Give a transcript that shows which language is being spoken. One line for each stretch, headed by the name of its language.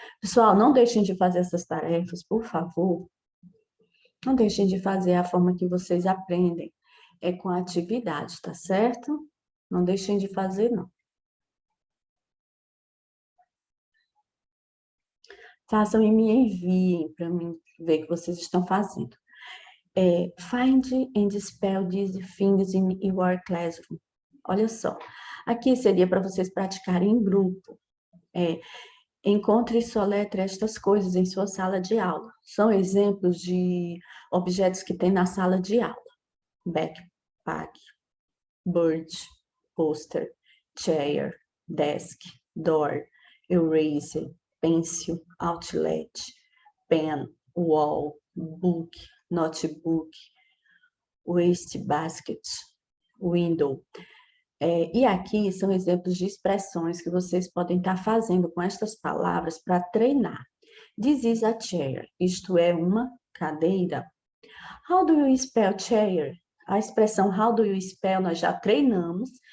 Portuguese: Pessoal, não deixem de fazer essas tarefas, por favor. Não deixem de fazer a forma que vocês aprendem. É com atividade, tá certo? Não deixem de fazer, não. Façam e me enviem para mim ver o que vocês estão fazendo.
English: Find and spell these things in your classroom.
Portuguese: Olha só, aqui seria para vocês praticarem em grupo. Encontre e soletre estas coisas em sua sala de aula. São exemplos de objetos que tem na sala de aula.
English: Backpack, bird, poster, chair, desk, door, eraser, pencil, outlet, pen, wall, book, notebook, wastebasket, window.
Portuguese: E aqui são exemplos de expressões que vocês podem estar fazendo com estas palavras para treinar.
English: This is a chair.
Portuguese: Isto é uma cadeira.
English: How do you spell chair?
Portuguese: A expressão
English: how do you spell
Portuguese: nós já treinamos.